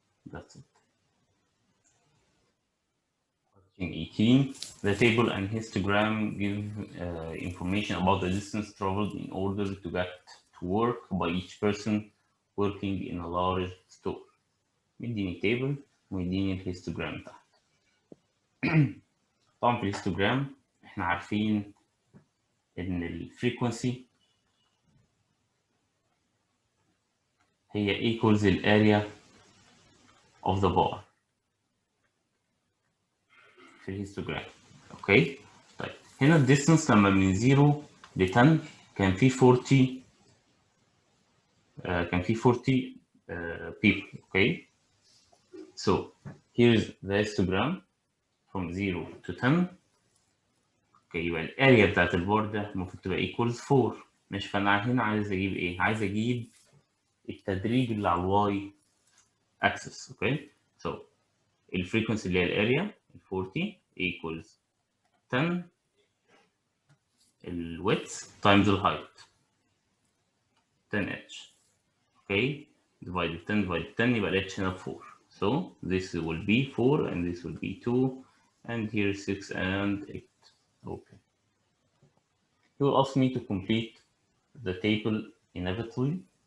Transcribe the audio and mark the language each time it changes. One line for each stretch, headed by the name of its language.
English: That's it. Question 18. The table and histogram give information about the distance traveled in order to get to work by each person working in a large store.
Arabic: مديني table ومديني الهيستوجرام تحت. طبعا في الهيستوجرام احنا عارفين ان الفريكونسي هي equals الاريا of the bar في الهيستوجرام. اوكي طيب هنا الديستنس لما من 0 ل 10 كان في 40 كان في 40 people.
English: Okay so here's the histogram from 0 to 10.
Arabic: اوكي يبقى الاريا بتاعت البار ده المفروض تبقى equals 4. مش فانا هنا عايز اجيب ايه؟ عايز اجيب التدريج اللي على الواي اكسس.
English: Okay so الفريكونسي اللي هي الاريا 40 equals 10 الويدث times الهايت 10h. okay divided 10 divided 10
Arabic: يبقى ال h هنا 4.
English: so this will be 4 and this will be 2 and here 6 and 8. okay you will ask me to complete the table inevitably.